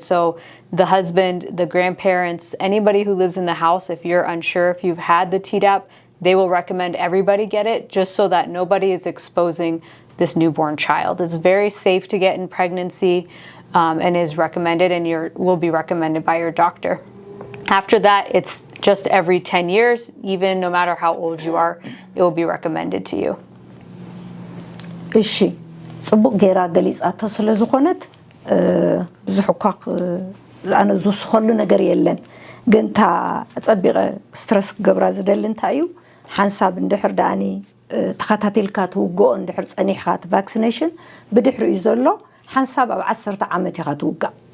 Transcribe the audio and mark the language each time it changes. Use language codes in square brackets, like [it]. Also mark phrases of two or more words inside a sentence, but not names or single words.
[en] So the husband, the grandparents, anybody who lives in the house, if you're unsure if you've had the Tdap, they will recommend everybody get it just so that nobody is exposing this newborn child. It's very safe to get in pregnancy and is recommended and will be recommended by your doctor. After that, it's just every 10 years, even no matter how old you are, it will be recommended to you. [ti] እሺ ጽቡቅ ጌራ ገሊጻቶ ስለ ዝኾነት ብዙሕ እኳ ኣነ ዝውስኸሉ ነገር የለን ግን ታ ፀቢቐ ስትረስ ክገብራ ዝደሊ እንታይ እዩ ሓንሳብ እንድሕር ደኣኒ ተኸታቲልካ ትውግኦ እንድሕር ፀኒሕካ እቲ ቫክሲኔሽን ብድሕሪኡ ዘሎ ሓንሳብ ኣብ 10 ዓመት ኢኻ ትውጋእ